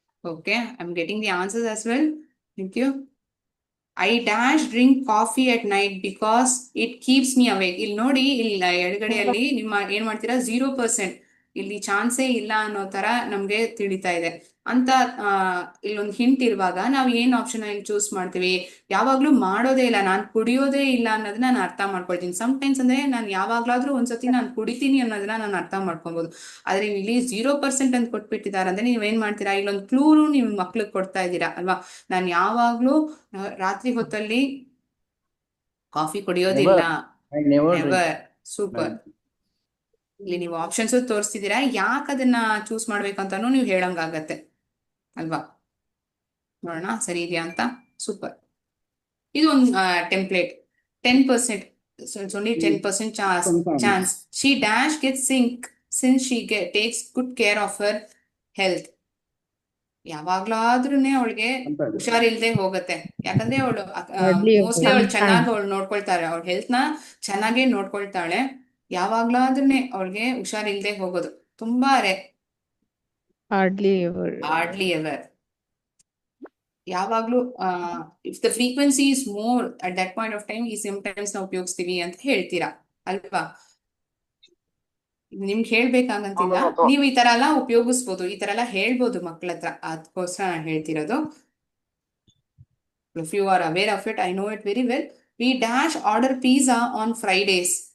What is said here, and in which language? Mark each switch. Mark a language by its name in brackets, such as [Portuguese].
[English] Okay, I'm getting the answers as well. Thank you. I dash drink coffee at night because it keeps me awake. [Kannada] ಇಲ್ಲಿ ನೋಡಿ, ಇಲ್ಲಿ ಎಡಗಡೆಯಲ್ಲಿ ನಿಮ್ಮ ಏನ್ ಮಾಡ್ತೀರಾ, 0%. ಇಲ್ಲಿ ಚಾನ್ಸೇ ಇಲ್ಲ ಅನ್ನೋ ತರ ನಮ್ಗೆ ತಿಳಿತಾ ಇದೆ ಅಂತ. ಇಲ್ಲೊಂದು ಹಿಂಟ್ ಇರುವಾಗ ನಾವು ಏನ್ ಆಪ್ಷನ್ ಇಲ್ಲಿ ಚೂಸ್ ಮಾಡ್ತೀವಿ? ಯಾವಾಗ್ಲೂ ಮಾಡೋದೇ ಇಲ್ಲ, ನಾನು ಕುಡಿಯೋದೇ ಇಲ್ಲ ಅನ್ನೋದನ್ನ ನಾನು ಅರ್ಥ ಮಾಡ್ಕೊಳ್ತೀನಿ. ಸಮ್ಟೈಮ್ಸ್ ಅಂದ್ರೆ ನಾನು ಯಾವಾಗ್ಲಾದ್ರೂ ಒಂದ್ಸತಿ ನಾನು ಕುಡಿತೀನಿ ಅನ್ನೋದನ್ನ ನಾನು ಅರ್ಥ ಮಾಡ್ಕೊಬಹುದು. ಆದ್ರೆ ಇಲ್ಲಿ 0% ಅಂತ ಕೊಟ್ಬಿಟ್ಟಿದ್ದಾರೆ ಅಂದ್ರೆ ನೀವೇನ್ ಮಾಡ್ತೀರಾ? ಇಲ್ಲೊಂದು ಕ್ಲೂನು ನಿಮ್ ಮಕ್ಳಿಗೆ ಕೊಡ್ತಾ ಇದ್ದೀರಾ ಅಲ್ವಾ? ನಾನು ಯಾವಾಗ್ಲೂ ರಾತ್ರಿ ಹೊತ್ತಲ್ಲಿ ಕಾಫಿ ಕುಡಿಯೋದಿಲ್ಲ. ನೆವರ್. ಸೂಪರ್. ಇಲ್ಲಿ ನೀವು ಆಪ್ಷನ್ಸ್ ತೋರಿಸ್ತಿದ್ದೀರಾ, ಯಾಕೆ ಅದನ್ನ ಚೂಸ್ ಮಾಡ್ಬೇಕಂತಾನು ನೀವು ಹೇಳಂಗಾಗತ್ತೆ ಅಲ್ವಾ? ನೋಡೋಣ ಸರಿ ಇದೆಯಾ ಅಂತ. ಸೂಪರ್. ಇದು ಒಂದು template. [English] 10%, only 10% chance. She dash gets sick since she takes good care of her health. [Kannada] ಯಾವಾಗ್ಲಾದ್ರೂ ಅವಳಿಗೆ ಹುಷಾರಿಲ್ದೆ ಹೋಗತ್ತೆ. ಯಾಕಂದ್ರೆ ಅವಳು ಮೋಸ್ಟ್ಲಿ ಅವಳು ಚೆನ್ನಾಗಿ ನೋಡ್ಕೊಳ್ತಾಳೆ, ಅವಳ ಹೆಲ್ತ್ ನ ಚೆನ್ನಾಗೇ ನೋಡ್ಕೊಳ್ತಾಳೆ. ಯಾವಾಗ್ಲಾದ್ರೂ ಅವಳಿಗೆ ಹುಷಾರಿಲ್ದೆ ಹೋಗೋದು ತುಂಬಾ [English] Hardly ever. Hardly ever. [Kannada] ಯಾವಾಗ್ಲೂ [English] if the frequency is more at that point of time [Kannada] ಈ ಸಿಂಪ್ಟಮ್ಸ್ ನ ಉಪಯೋಗಿಸ್ತೀವಿ ಅಂತ ಹೇಳ್ತೀರಾ ಅಲ್ವಾ? ನಿಮ್ಗೆ ಹೇಳ್ಬೇಕಾಗಂತಿಲ್ಲ, ನೀವು ಈ ತರ ಎಲ್ಲ ಉಪಯೋಗಿಸ್ಬೋದು, ಈ ತರ ಎಲ್ಲ ಹೇಳ್ಬೋದು ಮಕ್ಳ ಹತ್ರ. ಅದಕ್ಕೋಸ್ಕರ ನಾನು ಹೇಳ್ತಿರೋದು. [English] If you are aware of it, I know it very well. We dash order pizza on Fridays.